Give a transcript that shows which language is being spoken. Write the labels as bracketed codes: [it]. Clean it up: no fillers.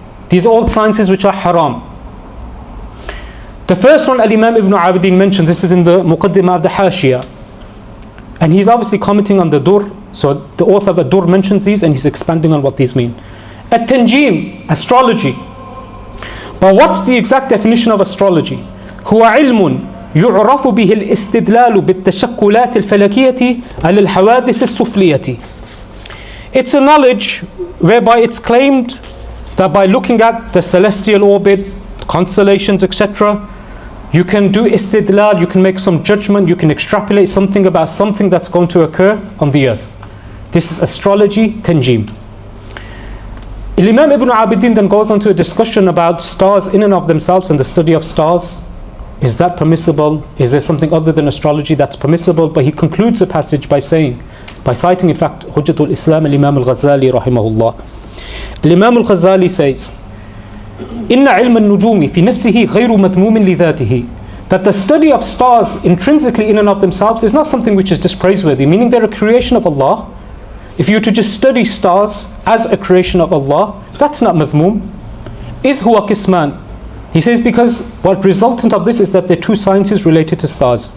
[en] These are all sciences which are haram. The first one Al-Imam Ibn Abidin mentions, this is in the Muqaddimah of the Hashiyah. And he's obviously commenting on the Dur. So the author of the Dur mentions these and he's expanding on what these mean. At-Tanjim, astrology. But what's the exact definition of astrology? [ar] هو علم يعرف به الاستدلال بالتشكلات الفلكية على الحوادث السفلية. [en] It's a knowledge whereby it's claimed that by looking at the celestial orbit, constellations, etc., you can do istidlal, you can make some judgment, you can extrapolate something about something that's going to occur on the earth. This is astrology, tanjim. Imam Ibn Abidin then goes on to a discussion about stars in and of themselves and the study of stars. Is that permissible? Is there something other than astrology that's permissible? But he concludes the passage by saying, by citing in fact Hujjatul Islam al-Imam al-Ghazali rahimahullah. Al-Imam al-Ghazali says, [ar] إن علم النجوم في نفسه غير مذموم لذاته. [en] That the study of stars intrinsically in and of themselves is not something which is just praiseworthy, meaning they're a creation of Allah. If you were to just study stars as a creation of Allah, that's not madhmoom. [ar] إذ هو قسمان. [en] He says because what resultant of this is that there are two sciences related to stars.